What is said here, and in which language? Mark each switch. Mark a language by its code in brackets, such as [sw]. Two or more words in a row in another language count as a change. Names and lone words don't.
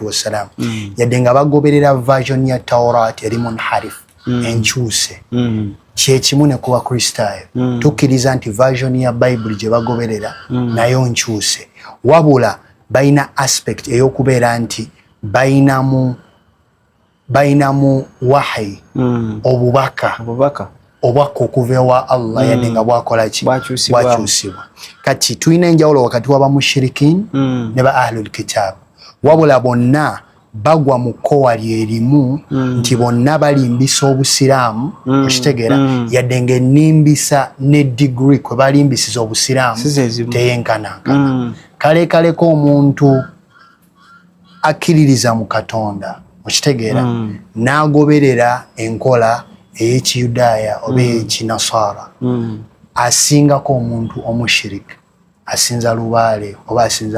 [lg] wassalam yadde nga bagoberera version ya Tawrat eri munharif enkyuse kyekimu ne kuba Kristaayo tukkiriza nti version ya Bible gye bagoberera nayo nkyuse wabula bayina aspect ey'okubeera nti bayinamu wahi obubaka okuva ewa Allah yadde nga bwakola ki bwakyusibwa. Kati tulina enjawulo wakati w'abamushirikin ne ba [ar] ahlul kitab [lg] wabula bonna bagwa mu kkowa lyerimu nti bonna balimbisa obusiraamu okitegeera yadde ng'ennimbisa ne degree kwe balimbisiza obusiraamu teyenkanankana kalekaleko omuntu akkiririza mu Katonda okitegeera n'agoberera enkola ey'ekiyudaaya oba ey'ekinasara asingako omuntu omushirika asinza lubaale oba asinza